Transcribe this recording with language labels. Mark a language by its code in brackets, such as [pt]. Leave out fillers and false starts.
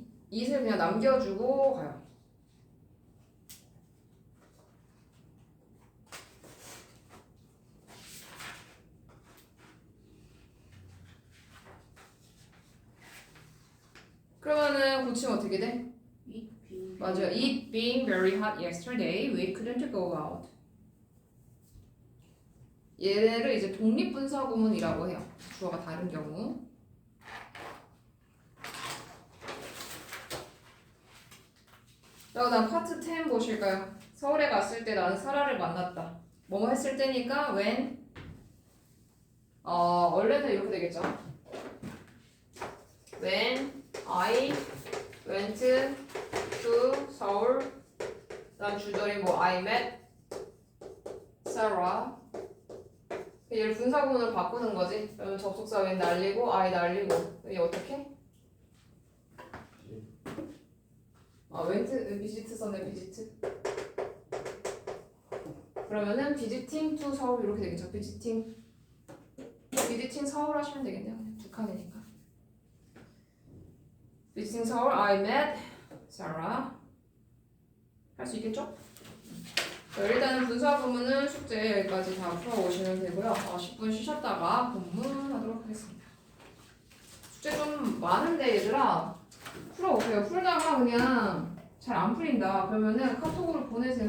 [ko] it을 그냥 남겨주고 가요. 그러면은 고치면 어떻게 돼? [en] it being [ko] 맞아요. [en] It being very hot yesterday, we couldn't go out. [ko] 얘를 이제 독립분사구문이라고 해요. 주어가 다른 경우. 그다음 파트 10 보실까요? 서울에 갔을 때 나는 사라를 만났다. 뭐뭐 했을 때니까 when 원래는 이렇게 되겠죠. [en] When I went to 서울. [ko] 그다음 주절이 뭐 [en] I met Sarah. [ko] 얘를 분사구문으로 바꾸는 거지. 그러면 접속사 when 날리고 I 날리고 이게 어떻게? went visit 썼네 visit. 그러면은 [en] visiting to 서울 [ko] 이렇게 되겠죠. visiting 서울 하시면 되겠네요. 두 칸이니까. [en] visiting 서울 I met Sarah. [ko] 할 수 있겠죠? 일단은 분사구문은 숙제 여기까지 다 풀어오시면 되고요. 10분 쉬셨다가 본문하도록 하겠습니다. 숙제 좀 많은데 얘들아 풀어오세요. 풀다가 그냥 잘 안 풀린다 그러면은 카톡으로 보내세요.